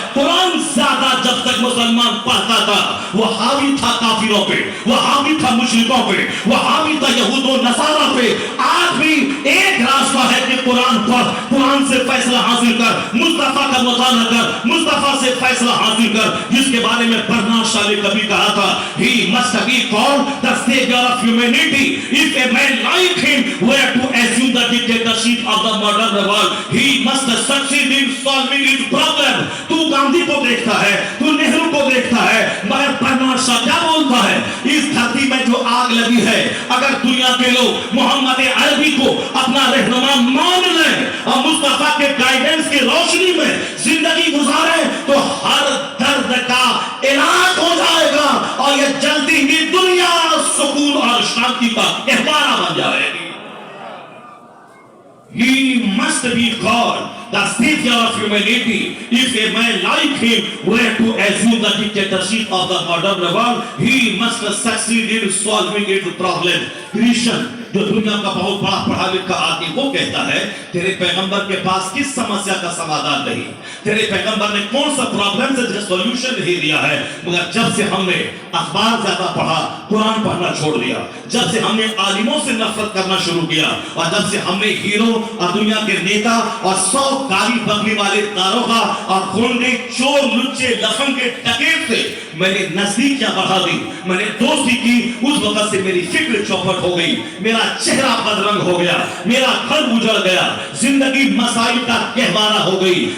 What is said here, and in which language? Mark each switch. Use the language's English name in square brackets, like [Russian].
[Hindi] कुरान ज्यादा जब तक मुसलमान पढ़ता था वो हावी था काफिरों पे, वो हावी था मुशरिकों पे, वो हावी था यहूदो नसारा पे। आज भी एक रास्ता है कि कुरान पढ़, कुरान से फैसला हासिल कर, मुस्तफा का मुताला कर, मुस्तफा से फैसला हासिल कर। जिसके बारे में बर्नार्ड शॉ ने कभी कहा था, [English] he must be called the savior of humanity. If a man like him were to assume the dictatorship of the modern world, he must succeed in solving its problem. [Hindi] तू गांधी को देखता है, तू नेहरू को देखता है, मगर बर्नार्ड शॉ क्या बोलता है? इस धरती में जो आग लगी है, अगर दुनिया के लोग मोहम्मद अरबी को अपना रहनुमा मान लें और मुस्तफा के गाइडेंस की रोशनी में जिंदगी गुजारे तो हर दर्द का इलाज हो जाएगा और ये जल्दी ही दुनिया सुकून और शांति का कहवारा बन जाएगी। [English] He must be called the savior of humanity. If a man like him were to assume the dictatorship of the modern world, he must succeed in solving its problem. [Hindi] Christian जो दुनिया का बहुत बड़ा पढ़ा लिखा आदमी वो कहता है तेरे पैगंबर के पास किस समस्या का समाधान नहीं, तेरे पैगंबर ने कौन सा प्रॉब्लम से सॉल्यूशन नहीं दिया है। मगर जब से हमने अखबार ज्यादा पढ़ा, कुरान पढ़ना छोड़ दिया, जब से हमने आलिमों से नफरत करना शुरू किया और जब से हमने हीरो और दुनिया के नेता और 100 काली बकरी वाले दारोगा और गोंडे चोर लुच्चे लफंग के टकेर से मैंने नजदीकियां बढ़ा दी, मैंने दोस्ती की, उस वक्त से मेरी फिक्र चौपट हो गई, मेरा चेहरा बदरंग हो गया, मेरा घर उजड़ गया, जिंदगी मसाइल का कहवारा हो गई।